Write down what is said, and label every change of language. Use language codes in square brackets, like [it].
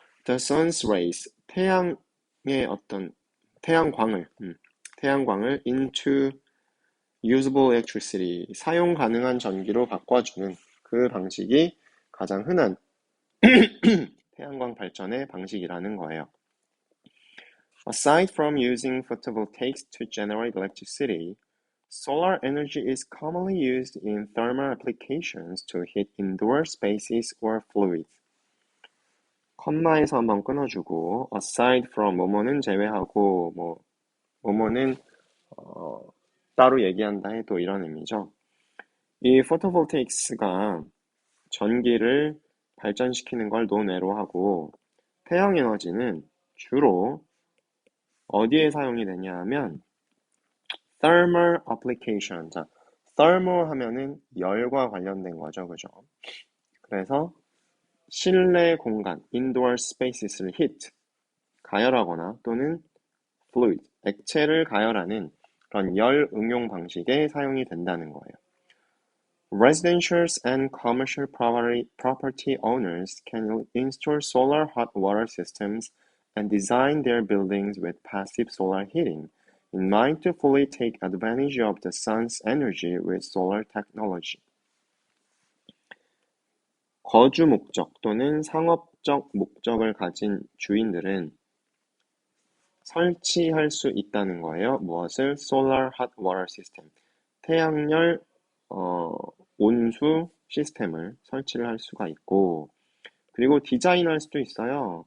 [en] The sun's rays, [ko] 태양의 어떤 태양광을 [en] into usable electricity, [ko] 사용 가능한 전기로 바꿔주는 그 방식이 가장 흔한 태양광 발전의 방식이라는 거예요. [en] Aside from using photovoltaics to generate electricity, solar energy is commonly used in thermal applications to heat indoor spaces or fluids. [ko] 컴마에서 한번 끊어주고 [en] aside from [ko] 뭐뭐는 제외하고 뭐뭐는 따로 얘기한다 해도 이런 의미죠. 이 photovoltaics가 전기를 발전시키는 걸 논외로 하고 태양 에너지는 주로 어디에 사용이 되냐 하면 [en] thermal application. [ko] 자, thermal 하면은 열과 관련된 거죠. 그죠? 그래서 실내 공간, [en] indoor spaces [ko] 를 heat, 가열하거나 또는 fluid, 액체를 가열하는 그런 열 응용 방식에 사용이 된다는 거예요. [en] Residential and commercial property owners can install solar hot water systems and design their buildings with passive solar heating in mind to fully take advantage of the sun's energy with solar technology. [ko] 거주 목적 또는 상업적 목적을 가진 주인들은 설치할 수 있다는 거예요. 무엇을? [en] Solar hot water system. [ko] 태양열 온수 시스템을 설치를 할 수가 있고, 그리고 디자인할 수도 있어요.